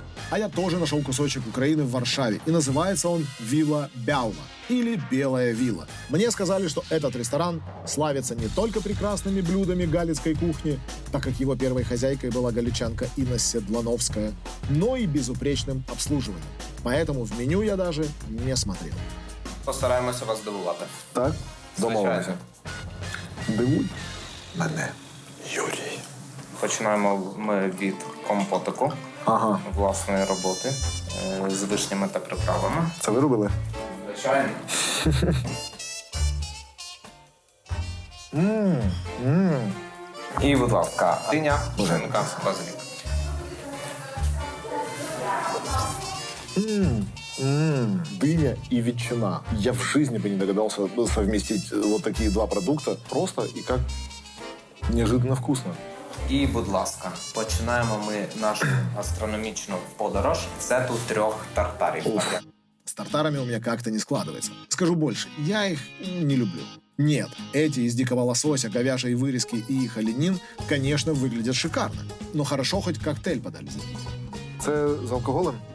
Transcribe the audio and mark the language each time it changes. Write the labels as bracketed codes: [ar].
[ru] А я тоже нашел кусочек Украины в Варшаве. И называется он «Вилла Бяула» или «Белая вилла». Мне сказали, что этот ресторан славится не только прекрасными блюдами галицкой кухни, так как его первой хозяйкой была галичанка Инна Седлановская, но и безупречным обслуживанием. Поэтому в меню я даже не смотрел. [uk] Постараємося вас здивувати. Так? Домовилися. Дивуй мене, Юрій. Починаємо ми від компотику власної роботи з вишнями та приправами. Це ви робили? Звичайно. І, будь ласка, диня, шинка, базилік. [ru] Дыня и ветчина. Я в жизни бы не догадался совместить вот такие два продукта просто и как неожиданно вкусно. [uk] І, будь ласка, починаємо ми нашу гастрономічну подорож з сету 3 тартарів. [ru] С тартарами у меня как-то не складывается. Скажу больше, я их не люблю. Нет, эти из дикого лосося, говяжьей вырезки и холенин, конечно, выглядят шикарно. Но хорошо хоть коктейль подали. [uk] Це з алкоголем?